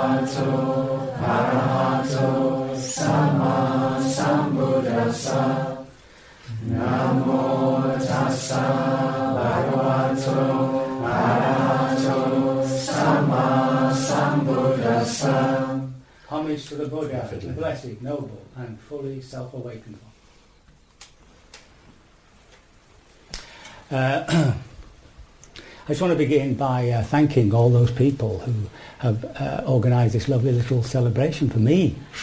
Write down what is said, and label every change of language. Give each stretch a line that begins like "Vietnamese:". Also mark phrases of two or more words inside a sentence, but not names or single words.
Pali: arahato sama sambuddhassa. Namo tassa bhagavato arahato sama sambuddhassa.
English: Homage to the Buddha, the blessed, noble, and fully self-awakened one. I just want to begin by thanking all those people who have organised this lovely little celebration for me.